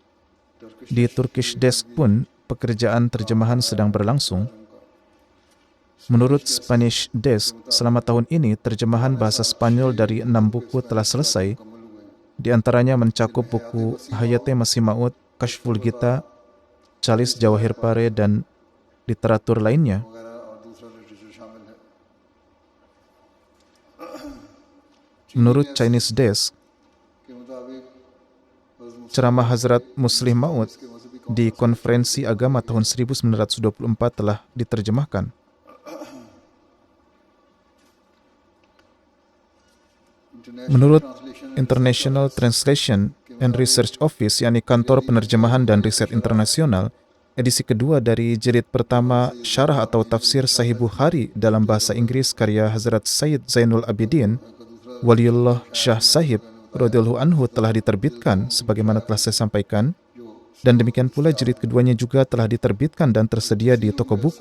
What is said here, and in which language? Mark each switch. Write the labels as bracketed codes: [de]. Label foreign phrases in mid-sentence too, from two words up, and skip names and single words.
[id] Di Turkish Desk pun, pekerjaan terjemahan sedang berlangsung. Menurut Spanish Desk, selama tahun ini terjemahan bahasa Spanyol dari 6 buku telah selesai. Di antaranya mencakup buku Hayate Masih Maud, Kashful Gita, Chalis Jawahir Pare, dan literatur lainnya. [ur] وغیرہ اور دوسرا لٹریچر شامل ہے. [id] Menurut Chinese Desk, [ur] کے مطابق [id] ceramah Hazrat Muslih Maud di Konferensi Agama tahun 1924 telah diterjemahkan. Menurut International Translation and Research Office, yakni Kantor Penerjemahan dan Riset Internasional, edisi kedua dari jilid pertama syarah atau tafsir Sahih Bukhari dalam bahasa Inggris karya Hazrat Sayyid Zainul Abidin, Waliullah Shah Sahib [ar] رضي الله عنه [id] telah diterbitkan sebagaimana telah saya sampaikan, dan demikian pula jilid keduanya juga telah diterbitkan dan tersedia di toko buku.